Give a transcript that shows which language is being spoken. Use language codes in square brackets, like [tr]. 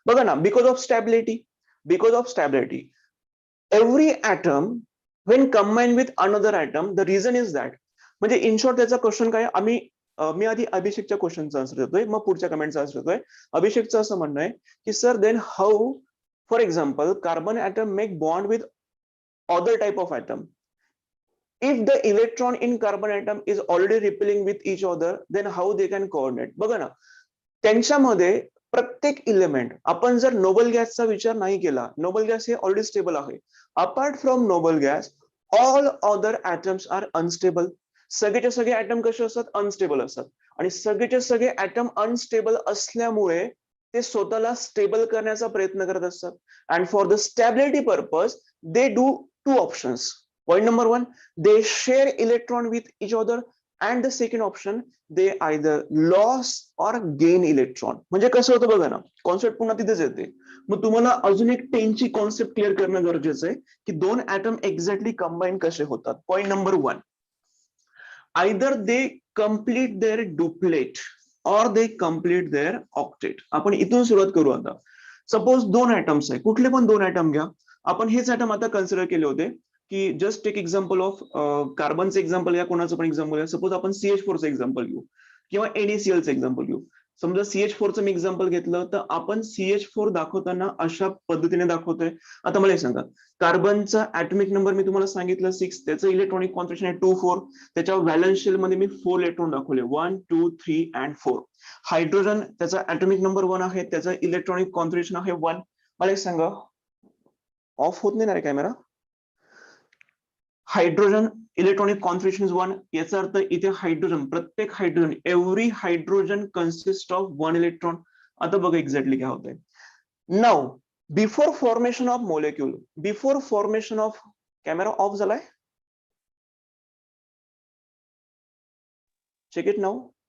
[mr] बघा ना, [en] because of stability every atom when combined with another atom, the reason is that, [mr] म्हणजे in short त्याचा question काय, मी आधी अभिषेकच्या क्वेश्चनचा आन्सर देतोय, मग पुढच्या कमेंटचा आन्सर देतोय. अभिषेकचं असं म्हणणं आहे की sir [en] Then how, for example, carbon atom make bond with other type of atom. If the electron in carbon atom is already repelling with each other, then how they can coordinate. [mr] बघा ना, त्यांच्यामध्ये प्रत्येक element, आपण जर Nobel गॅसचा विचार नाही केला, नोबल गॅस हे ऑलरेडी स्टेबल आहे. [en] Apart from noble gas all other atoms are unstable. [mr] सगळेचे सगळे ॲटम कसे असतात, अनस्टेबल असतात. आणि सगळेचे सगळे ॲटम अनस्टेबल असल्यामुळे ते स्वतःला स्टेबल करण्याचा प्रयत्न करत असतात. [en] And for the stability purpose they do 2 options. Point number 1, they share electron with each other, and the second option, they either loss or gain electron. [mr] म्हणजे कसं होतं बघा ना, कॉन्सेप्ट पुन्हा तिथेच येते. मग तुम्हाला अजून एक 10 ची कॉन्सेप्ट क्लिअर करणं गरजेचं आहे की 2 ॲटम एक्झॅक्टली कंबाईन कसे होतात. [en] Point number 1, either they complete their duplet or they complete their octet. [mr] आपण इथून सुरुवात करू आता. सपोज 2 ऍटम्स आहे, कुठले पण 2 ऍटम घ्या. आपण हेच ऍटम आता कन्सिडर केले होते की [en] just take example of [mr] कार्बनचं example या कोणाचं पण एक्झाम्पल घ्या. सपोज आपण CH4चं एक्झाम्पल घेऊ किंवा NaClचं एक्झाम्पल घेऊ. समजा CH4चं मी एक्झाम्पल घेतलं तर आपण CH4 दाखवताना अशा पद्धतीने दाखवतोय. आता मला हे सांगा, कार्बनचा ऍटॉमिक नंबर मी तुम्हाला सांगितलं 6, त्याचं इलेक्ट्रॉनिक कॉन्फिगरेशन आहे 2 4. त्याच्या व्हॅलन्स शेल मध्ये मी 4 इलेक्ट्रॉन दाखवले 1 2 3 and 4. हायड्रोजन त्याचा ऍटॉमिक नंबर 1 आहे, त्याचं इलेक्ट्रॉनिक कॉन्फिगरेशन आहे 1. मला एक सांगा, ऑफ होत नाही ना रे camera? [en] Hydrogen electronic configuration is 1. [mr] याचा अर्थ इथे हायड्रोजन, प्रत्येक hydrogen, [en] Every hydrogen consist of 1 electron. [mr] आता बघा एक्झॅक्टली काय होतंय. [en] now before formation of molecule, before formation of, [mr] camera off झालाय, [en] Check it now.